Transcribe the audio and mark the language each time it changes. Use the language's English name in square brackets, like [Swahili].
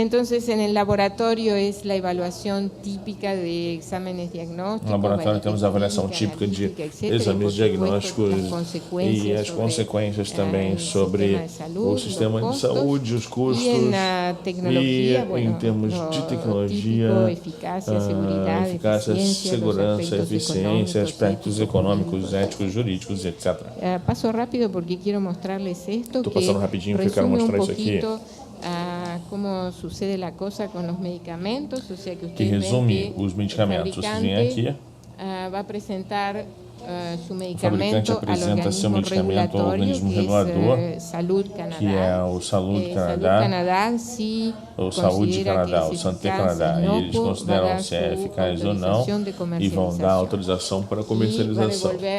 [Spanish] Entonces, en el laboratorio es la evaluación típica de exámenes diagnósticos. [Portuguese] No laboratório temos a avaliação típica de exames diagnósticos e as consequências também sobre o sistema de saúde, os custos e em termos de tecnologia, eficácia, segurança, eficiência, aspectos econômicos, éticos, jurídicos, etc. [Spanish] Paso rápido porque quiero mostrarles esto. [Portuguese] Passando rapidinho porque eu quero mostrar isso aqui. Como sucede a coisa com os medicamentos, ou seja, que resume os medicamentos. Vocês vêm aqui. Vai apresentar o fabricante apresenta seu medicamento ao organismo regulador, que é o Saúde Canadá, ou Saúde Canadá, o Santé Canadá, e eles consideram se é eficaz ou não e vão dar autorização para comercialização.